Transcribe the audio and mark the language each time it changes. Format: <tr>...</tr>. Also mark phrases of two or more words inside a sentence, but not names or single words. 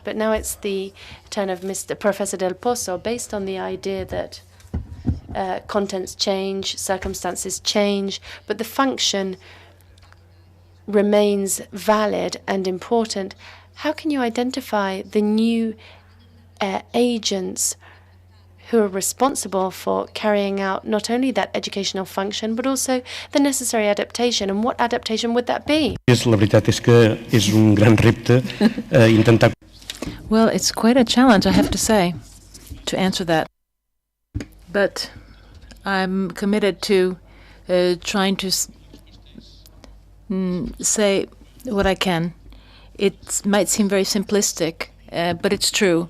<en>But now it's the turn of Professor Del Pozo, based on the idea that contents change, circumstances change, but the function remains valid and important. How can you identify the new agents who are responsible for carrying out not only that educational function, but also the necessary adaptation? And what adaptation would that be?</en> <ca>La veritat és que és un gran repte intentar.</ca> <en>Well, it's quite a challenge, I have to say, to answer that. But I'm committed to trying to say what I can. It might seem very simplistic, but it's true.</en>